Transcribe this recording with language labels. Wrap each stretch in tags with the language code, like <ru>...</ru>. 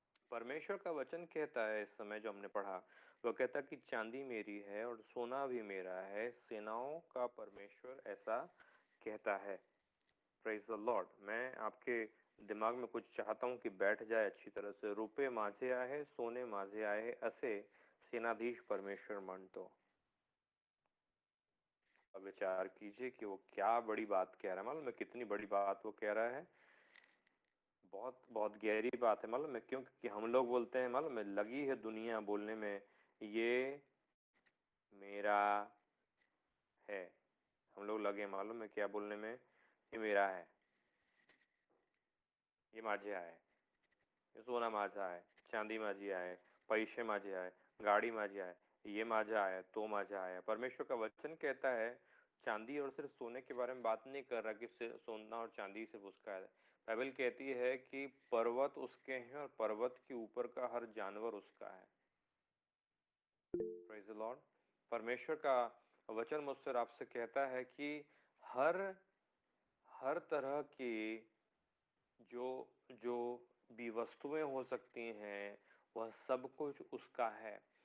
<hi>परमेश्वर का वचन कहता है, इस समय जो हमने पढ़ा, वो कहता है कि चांदी मेरी है और सोना भी मेरा है, सेनाओं का परमेश्वर ऐसा कहता है.</hi> <en>Praise the lord.</en> <hi>मैं आपके दिमाग में कुछ चाहता हूं कि बैठ जाए अच्छी तरह से.</hi> <mr>रुपये माझे आहे, सोने माझे आहे, असे सेनाधीश परमेश्वर म्हणतो.</mr> <hi>अब विचार कीजिए कि वो क्या बड़ी बात कह रहा है. मालूम है कितनी बड़ी बात वो कह रहा है? बहुत बहुत गहरी बात है. मालूम है क्यों? क्योंकि हम लोग बोलते हैं, मालूम है, लगी है दुनिया बोलने में ये मेरा है. हम लोग लगे मालूम है क्या बोलने में? ये मेरा है,</hi> <mr>ये माझे आहे, हे सोना माझा आहे, चांदी माझी आहे, पैसे माझे आहे, गाड़ी माझी आहे,</mr> <hi>ये माझा है, तो माझा है. परमेश्वर का वचन कहता है, चांदी और सिर्फ सोने के बारे में बात नहीं कर रहा कि सोना और चांदी सिर्फ उसका है. बाइबल कहती है कि पर्वत उसके हैं और पर्वत के ऊपर का हर जानवर उसका है.</hi> <en>Praise the lord.</en> <hi>परमेश्वर का वचन मुझसे और आपसे कहता है कि हर हर तरह की जो जो भी वस्तुएं हो सकती हैं, वह सब कुछ उसका है.</hi>